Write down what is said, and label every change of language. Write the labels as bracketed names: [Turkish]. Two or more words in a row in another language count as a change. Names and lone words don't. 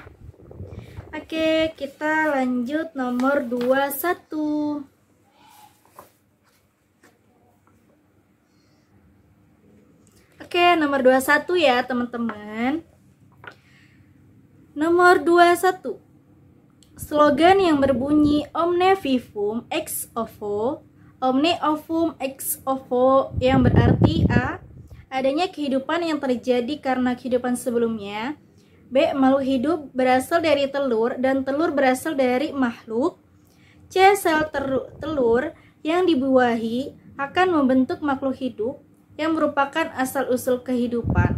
[Indonesian] Oke, kita lanjut nomor 21. Oke, nomor 21 ya teman-teman. Nomor 21. Slogan yang berbunyi [Latin] Omne vivum ex ovo, omne ovum ex ovo, [Indonesian] yang berarti A, adanya kehidupan yang terjadi karena kehidupan sebelumnya. B, makhluk hidup berasal dari telur dan telur berasal dari makhluk. C, sel telur yang dibuahi akan membentuk makhluk hidup yang merupakan asal-usul kehidupan.